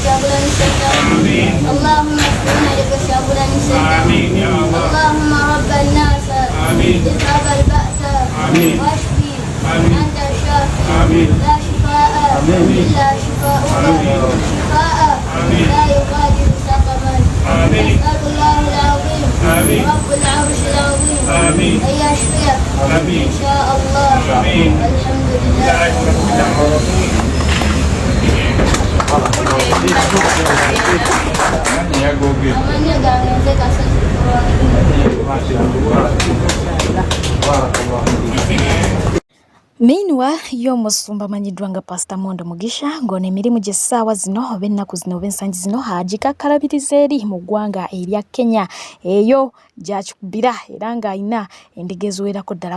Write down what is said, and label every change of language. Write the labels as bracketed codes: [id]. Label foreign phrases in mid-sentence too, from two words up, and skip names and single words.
[ar] Kyagulanyi Ssentamu اللهم اشفنا لبك Kyagulanyi Ssentamu اللهم رب الناس اذهب البأس واشفي أنت الشافي لا شفاء إلا شفاؤك شفاء لا يغادر سقما نسأل الله العظيم رب العرش العظيم أن يشفيك إن شاء الله الحمد لله [lg] Meanwhile, y'omusumba amanyiddwa nga Pastor Mondo Mugisha ng'ono emirimu gy'essaawa zino oba ennaku zino oba ensangi zino agikakkalabiriza eri mu ggwanga erya Kenya eyo gy'akikubira era ng'alina endiga eziwerako ddala.